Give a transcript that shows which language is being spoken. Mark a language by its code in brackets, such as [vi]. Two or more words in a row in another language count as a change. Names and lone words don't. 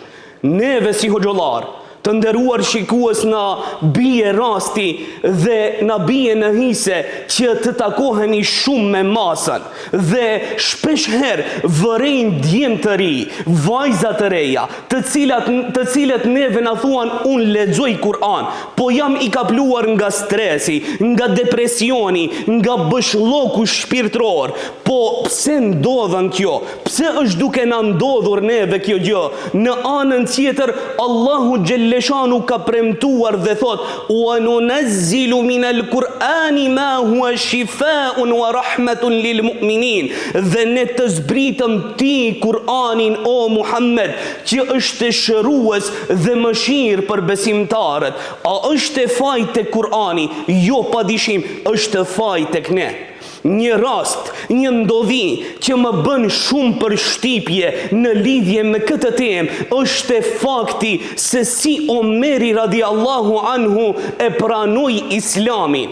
[sq] Neve si hoxhallar, të nderuar shikues, na bie rasti dhe na bie në hise që të takohemi shumë me masën dhe shpesh herë vërejnë djemë të ri, vajza të reja, të cilët neve na thuan unë lexoj Kur'an, po jam i kapluar nga stresi, nga depresioni, nga bëshlloku shpirtëror. Po pse ndodhen kjo? Pse është duke na ndodhur neve kjo gjë? Në anën tjetër Allahu Gjelleshanu ka premtuar dhe thot: [ar] "وننزل من القرآن ما هو شفاء ورحمة للمؤمنين." [sq] Dhe ne të zbritëm ti Kur'anin, o Muhammed, që është shërues dhe mëshirë për besimtarët. A është e fajt tek Kur'ani? Jo, padyshim, është fajt tek ne. Një rast, një ndodhi që më bën shumë përshtypje në lidhje me këtë temë është fakti se si Omeri [ar] رضي الله عنه [sq] e pranoi Islamin.